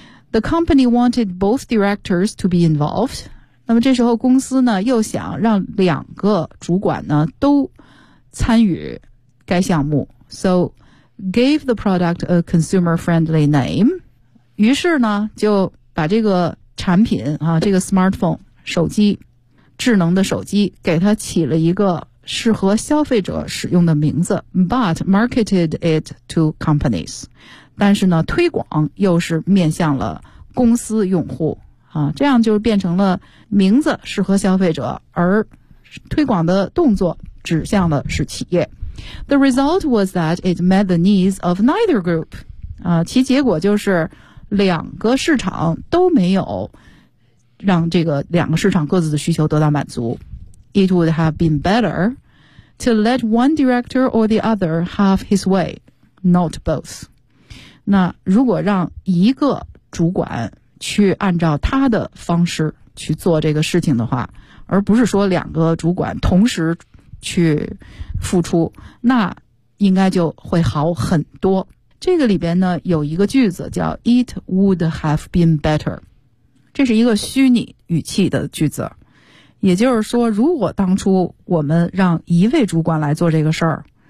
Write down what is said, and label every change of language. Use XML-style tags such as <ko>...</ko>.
<en>The company wanted both directors to be involved.</en> <zh>那么这时候公司呢又想让两个主管呢都参与该项目。</zh> <en>So, gave the product a consumer-friendly name.</en> <zh>于是呢，就把这个产品啊，这个 smartphone 手机，智能的手机，给它起了一个适合消费者使用的名字。</zh> <en>But marketed it to companies.</en> <zh>但是呢，推广又是面向了公司用户啊，这样就变成了名字适合消费者，而推广的动作指向的是企业。</zh> <en>The result was that it met the needs of neither group.</en> <zh>啊，其结果就是两个市场都没有让这个两个市场各自的需求得到满足。</zh> <en>It would have been better to let one director or the other have his way, not both.</en> <zh>那如果让一个主管去按照他的方式去做这个事情的话，而不是说两个主管同时去付出，那应该就会好很多。这个里边呢有一个句子叫</zh> <en>It would have been better，</en> <zh>这是一个虚拟语气的句子，也就是说如果当初我们让一位主管来做这个事儿，</zh>